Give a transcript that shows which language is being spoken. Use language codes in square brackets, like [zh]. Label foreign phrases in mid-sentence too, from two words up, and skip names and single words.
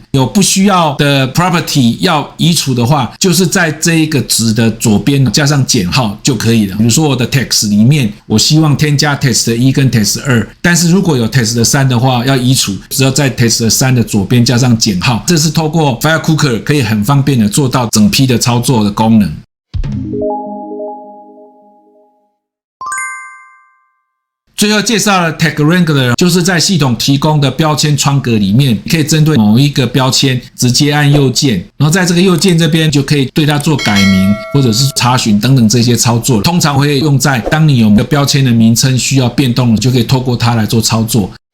[zh] 有不需要的 property 要移除的話，就是在这一個值的左邊加上減號就可以了。比如說我的 text 裡面，我希望添加 text 1跟 text 2，但是如果有 text 3的話，要移除，只要在 text 3的左邊加上減號。這是透過 File Cooker 可以很方便的做到整批的操作的功能。最後介紹了 Tag Wrangler，就是在系統提供的標籤窗格裡面，可以針對某一個標籤直接按右鍵，然後在這個右鍵這邊就可以對它做改名或者是查詢等等這些操作。通常會用在當你有個標籤的名稱需要變動了，就可以透過它來做操作。